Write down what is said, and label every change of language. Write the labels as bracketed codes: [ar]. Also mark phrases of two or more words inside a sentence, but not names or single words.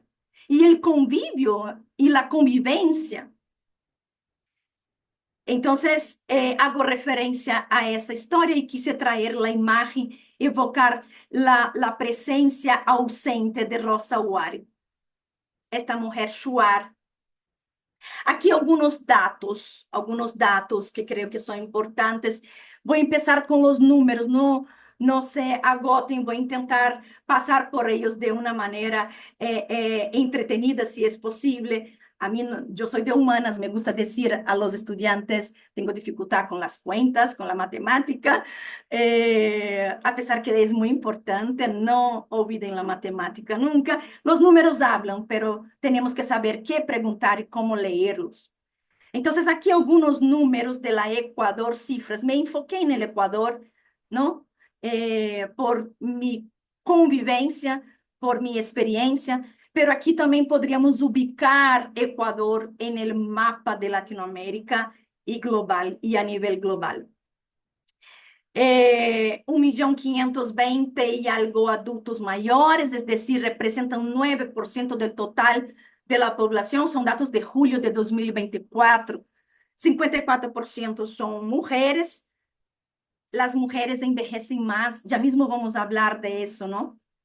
[es] ¿Y el convivio y la convivencia? Entonces, hago referencia a esa historia y quise traer la imagen, evocar la presencia ausente de Rosa Wari, esta mujer shuar. [pt] Aqui alguns dados que creio que são importantes. Vou começar com os números, não se agotem, vou tentar passar por eles de uma maneira entretenida, se é possível. A mim, eu sou de humanas, [es] me gusta [pt] dizer [es] a los estudiantes, [pt] tenho dificuldade com as contas, com a matemática, a pesar que é muito importante, não olvidem a matemática nunca. Os números hablam, pero temos que saber que perguntar e como leerlos. Então, aqui alguns números de la Ecuador, cifras. Me enfoquei no Ecuador, não? Por minha convivência, por minha experiência, pero aqui também poderíamos ubicar Ecuador no mapa de Latinoamérica e global, e a nível global. [es] 1.520.000 y algo adultos mayores, es decir, representan 9% del total de la población, son datos de julio de 2024. 54% son mujeres, las mujeres envejecen más, ya mismo vamos a hablar de eso, ¿no?